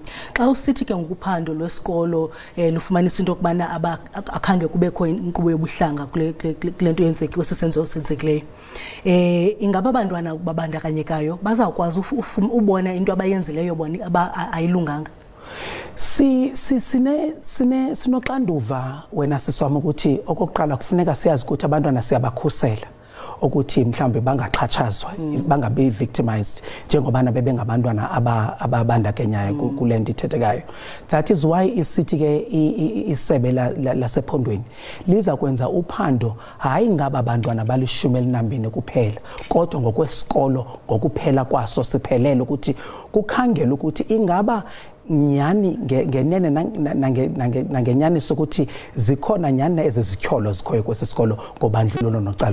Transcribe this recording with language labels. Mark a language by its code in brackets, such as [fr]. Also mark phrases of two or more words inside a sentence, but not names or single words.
[xh] Xa usithi ke ngokuphando lwesikolo lufumanisa into okubana akhange kubekho inkqubo yobuhlanga kule nto yenzeke kwesisenzo senzekileyo, ingaba abantwana babandakanyekayo bazawukwazi ubona into abayenzileyo bona ayilunganga? Sinoxanduva wena siswami ukuthi okokuqala kufuneka siyazi ukuthi abantwana siyabakhusela ukuthi mhlambe bangaxhatshazwa bangabe victimized njengobana bebengabantwana ababandakenyayo kulento ithethekayo. [en] That is why [xh] isithi ke isebe lasephondweni liza kwenza uphando hayi ngaba abantwana bali-12 kuphela kodwa ngokwesikolo ngokuphela kwaso siphelele ukuthi kukhangela ukuthi ingaba nyani ngenene nangenyani sokuthi zikhona nyani ezizityholo zikhoyo kwesisikolo ngobandlululo nocala.